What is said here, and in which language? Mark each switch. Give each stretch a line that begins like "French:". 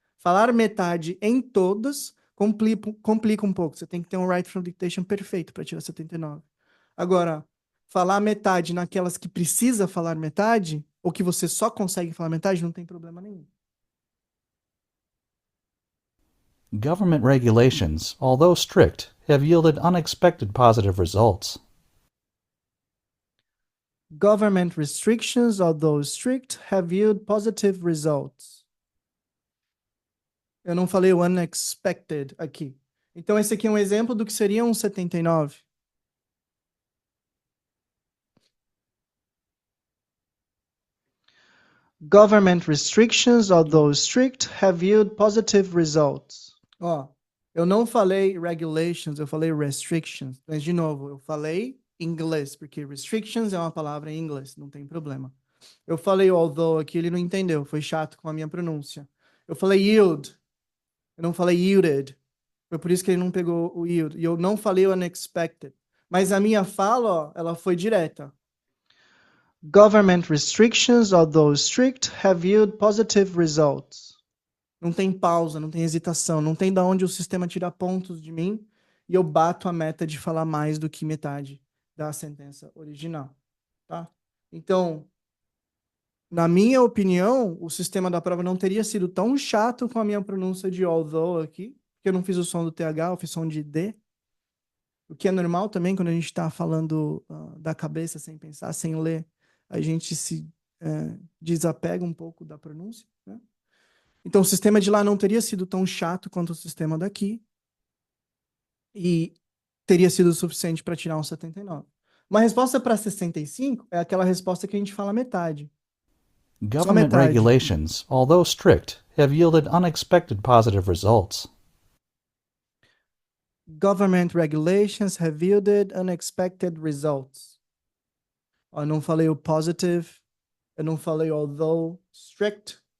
Portuguese: Falar metade em todas complica um pouco. Você tem que ter um write from dictation perfeito para tirar 79. Agora, falar metade naquelas que precisa falar metade, ou que você só consegue falar metade, não tem problema nenhum.
English: Government regulations, although strict, have yielded unexpected positive results. Government restrictions, although strict, have yielded positive results.
Portuguese: Eu não falei o unexpected aqui. Então, esse aqui é um exemplo do que seria um 79.
English: Government restrictions, although strict, have yielded positive results.
Portuguese: Ó, eu não falei regulations, eu falei restrictions. Mas, de novo, eu falei inglês, porque restrictions é uma palavra em inglês, não tem problema. Eu falei although aqui, ele não entendeu, foi chato com a minha pronúncia. Eu falei yield, eu não falei yielded. Foi por isso que ele não pegou o yield. E eu não falei o unexpected. Mas a minha fala, ó, ela foi direta.
English: Government restrictions, although strict, have yielded positive results.
Portuguese: Não tem pausa, não tem hesitação, não tem da onde o sistema tira pontos de mim e eu bato a meta de falar mais do que metade da sentença original, tá? Então, na minha opinião, o sistema da prova não teria sido tão chato com a minha pronúncia de although aqui, porque eu não fiz o som do TH, eu fiz som de D, o que é normal também quando a gente está falando da cabeça sem pensar, sem ler, a gente se desapega um pouco da pronúncia, né? Então, o sistema de lá não teria sido tão chato quanto o sistema daqui e teria sido suficiente para tirar um 79. Uma resposta para 65 é aquela resposta que a gente fala metade. Só
English: Government
Portuguese: metade.
English: regulations, although strict, have yielded unexpected positive results. Government regulations have yielded unexpected results.
Portuguese: Eu não falei o positive, eu não falei although strict.